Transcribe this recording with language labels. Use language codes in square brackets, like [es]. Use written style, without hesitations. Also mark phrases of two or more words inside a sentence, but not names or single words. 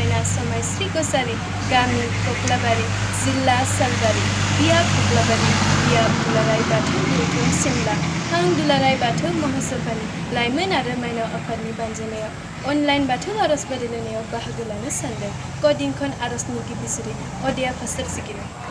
[brx] Samai Sri Kosari, Gami Koklabari, Zilla Salbari, Dia Koklabari, Dia Dularai Batu Gurukun Simla, Hang Dularai Batu Mahasabani, Laiman आरो माइनाव आफादनि बानजायनायाव अनलाइन बाथौ आरज बादायलायनायाव बाहागो लानो सानदों। कदिंखन आरजनि गिबिसिरि अदिया फास्टर सिगिरि।